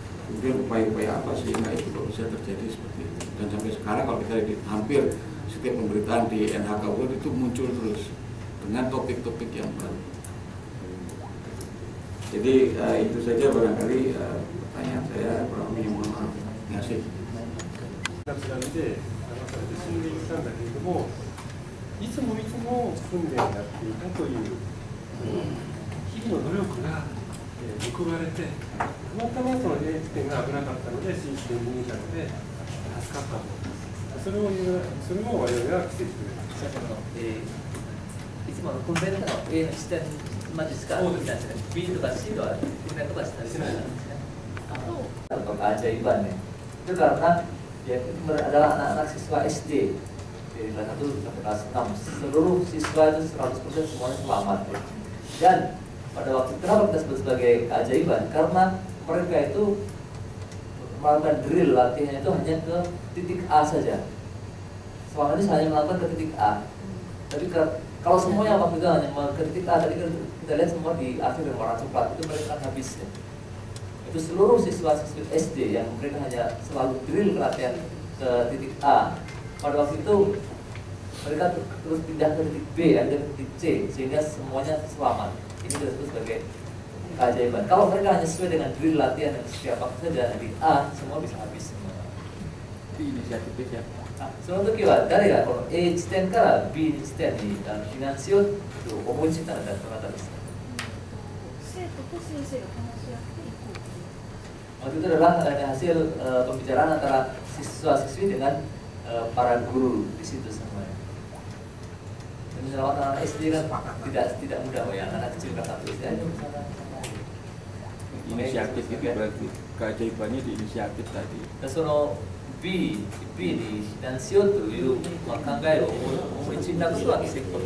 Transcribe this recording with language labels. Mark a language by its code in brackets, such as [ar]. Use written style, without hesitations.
[id] Kemudian upaya-upaya apa sehingga itu bisa terjadi seperti itu? Dan sampai sekarang kalau kita lihat hampir setiap pemberitaan di NHK World itu muncul terus dengan topik-topik yang baru. Jadi itu saja barangkali pertanyaan saya, kurang lebih mohon maaf. Terima kasih. [ja] 津波で流されて死んでいったんだけれども、いつも訓練をやっていたという日々の努力が報われて、たまたまその A 地点が危なかったので C 地点に逃げたので助かったと、それを我々は奇跡という。いつもの訓練の A の地点までしか見ないですね。 B とか C とは訓練とかしたりしないんですね。 [id] Atau keajaiban ya. Itu karena ya itu adalah anak-anak siswa SD dari kelas 1 sampai kelas 6. Seluruh siswa itu 100% semuanya selamat ya. Dan pada waktu itu kenapa kita sebut sebagai keajaiban? Karena mereka itu melakukan drill, latihannya itu hanya ke titik A saja. Selama ini hanya melakukan ke titik A. Tapi kalau semuanya waktu itu hanya ke titik A, tadi kita lihat semua di akhir yang warna coklat itu mereka kan habis ya. Itu seluruh siswa-siswi SD yang mereka hanya selalu drill latihan ke titik A. Pada waktu itu mereka terus pindah ke titik B, ada ke titik C, sehingga semuanya selamat. Ini disebut sebagai keajaiban. Kalau mereka hanya sesuai dengan drill latihan yang setiap waktu saja di A, semua bisa habis semua. Itu inisiatif ya. [ja] その時は誰がこの A 地点から B 地点に避難しようと思いついたのかどなたですか？生徒と先生が話し合っていこう。 [id] Waktu itu adalah hasil pembicaraan antara siswa-siswi dengan para guru di situ semuanya. Dan misalnya anak SD kan tidak mudah ya, anak kecil kelas 1 SD aja misalnya. Inisiatif itu berarti keajaibannya di inisiatif tadi. [ja] その B に避難しようという考えを思いついたことは奇跡ですね。